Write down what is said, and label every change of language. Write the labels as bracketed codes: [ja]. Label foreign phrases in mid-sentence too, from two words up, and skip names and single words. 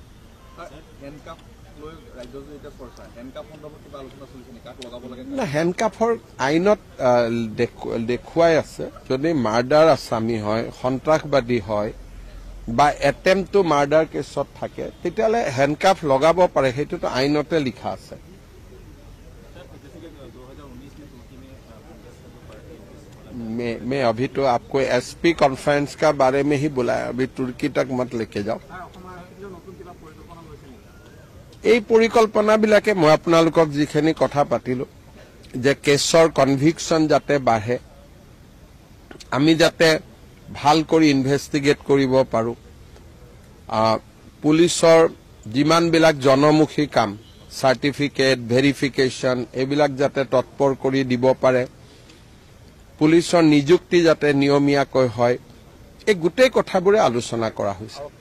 [as] হেণ্ডকাফৰ আইনত দেখুৱাই আছে, যদি মাৰ্ডাৰ আসামী হয়, সন্ত্ৰাসবাদী হয় বা [en] attempt to murder [as] কেছত থাকে, তেতিয়াহ'লে হেণ্ডকাফ লগাব পাৰে, সেইটোতো আইনতে লিখা আছে। [hi] मैं अभी तो आपको [en] SP conference [hi] का बारे में ही बुलाया, अभी तुर्की तक मत लेके जाओ। [as] এই পৰিকল্পনাবিলাকে মই আপোনালোকক যিখিনি কথা পাতিলো যে কেছৰ কনভিকশ্যন যাতে বাঢ়ে, আমি যাতে ভাল কৰি ইনভেষ্টিগেট কৰিব পাৰোঁ, পুলিচৰ যিমানবিলাক জনমুখী কাম, চাৰ্টিফিকেট, ভেৰিফিকেশ্যন এইবিলাক যাতে তৎপৰ কৰি দিব পাৰে, পুলিচৰ নিযুক্তি যাতে নিয়মীয়াকৈ হয়, এই গোটেই কথাবোৰে আলোচনা কৰা হৈছে।